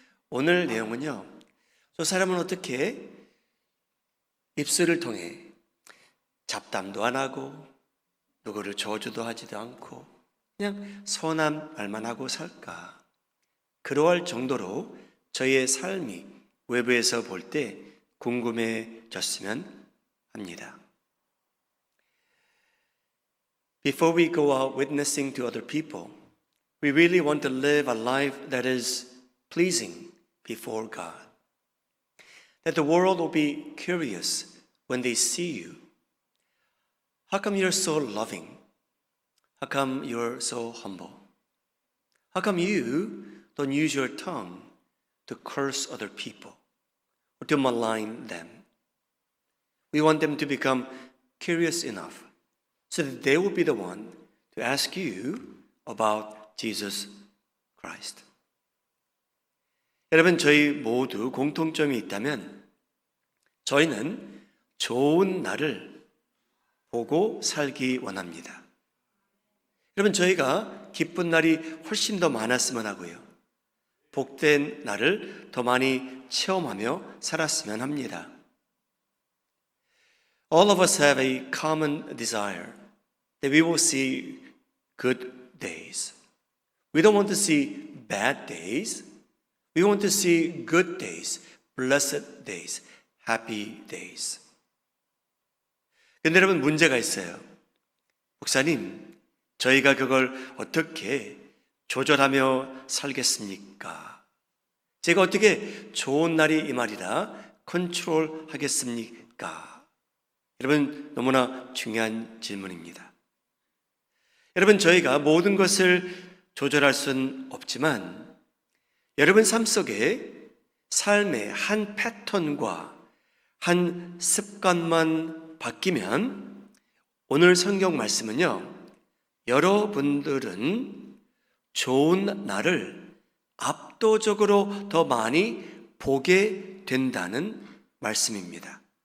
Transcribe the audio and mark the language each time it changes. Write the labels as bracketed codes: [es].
[ko] 오늘 내용은요, 저 사람은 어떻게 입술을 통해 잡담도 안 하고 누구를 저주도 하지도 않고 그냥 선한 말만 하고 살까? 그러할 정도로 저희의 삶이 외부에서 볼 때 궁금해졌으면 합니다. [en] Before we go out witnessing to other people, we really want to live a life that is pleasing before God. That the world will be curious when they see you. How come you're so loving? How come you're so humble? How come you don't use your tongue to curse other people or to malign them? We want them to become curious enough so that they will be the one to ask you about Jesus Christ. [ko] 여러분, 저희 모두 공통점이 있다면 저희는 좋은 날을 보고 살기 원합니다. 여러분, 저희가 기쁜 날이 훨씬 더 많았으면 하고요. 복된 날을 더 많이 체험하며 살았으면 합니다. [en] All of us have a common desire that we will see good days. We don't want to see bad days. We want to see good days, blessed days, happy days. [ko] 근데 여러분, 문제가 있어요. 목사님, 저희가 그걸 어떻게 조절하며 살겠습니까? 제가 어떻게 좋은 날이 이 말이라 컨트롤 하겠습니까? 여러분, 너무나 중요한 질문입니다. 여러분, 저희가 모든 것을 조절할 수는 없지만 여러분 삶 속에 삶의 한 패턴과 한 습관만 바뀌면 오늘 성경 말씀은요, 여러분들은 좋은 날을 압도적으로 더 많이 보게 된다는 말씀입니다.